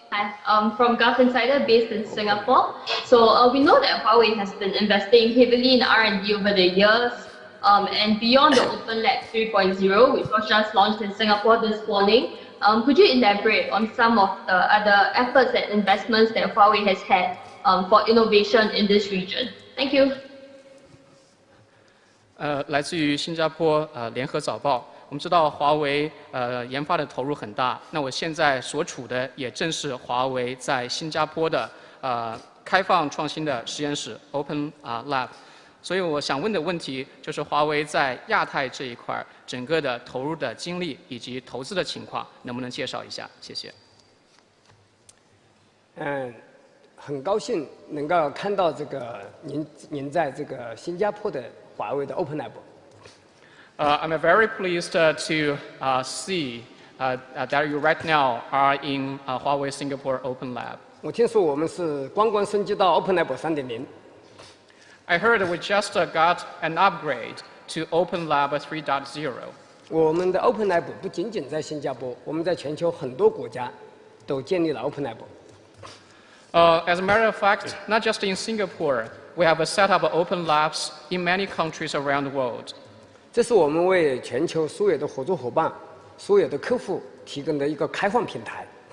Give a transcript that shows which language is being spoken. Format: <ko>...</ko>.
<en>Hi, I'm from Gulf Insider based in Singapore. So we know that Huawei has been investing heavily in R&D over the years. And beyond the Open Lab 3.0, which was just launched in Singapore this morning, could you elaborate on some of the other efforts and investments that Huawei has had for innovation in this region? Thank you.</en> <zh>来自于新加坡联合早报。我们知道华为研发的投入很大，那我现在所处的也正是华为在新加坡的开放创新的实验室 Open Lab。所以我想问的问题就是华为在亚太这一块整个的投入的精力以及投资的情况，能不能介绍一下？谢谢。很高兴能够看到这个您在这个新加坡的华为的 Open Lab。</zh> <en>I'm very pleased to see that you right now are in Huawei Singapore Open Lab.</en> <zh>我听说我们是刚刚升级到 Open Lab 3.0。</zh> <en>I heard we just got an upgrade to Open Lab 3.0.</en> <zh>我们的 Open Lab 不仅仅在新加坡，我们在全球很多国家都建立了 Open Lab。</zh> <en>As a matter of fact, not just in Singapore, we have set up open labs in many countries around the world.</en> <zh>这是我们为全球所有的合作伙伴、所有的客户提供的一个开放平台。</zh>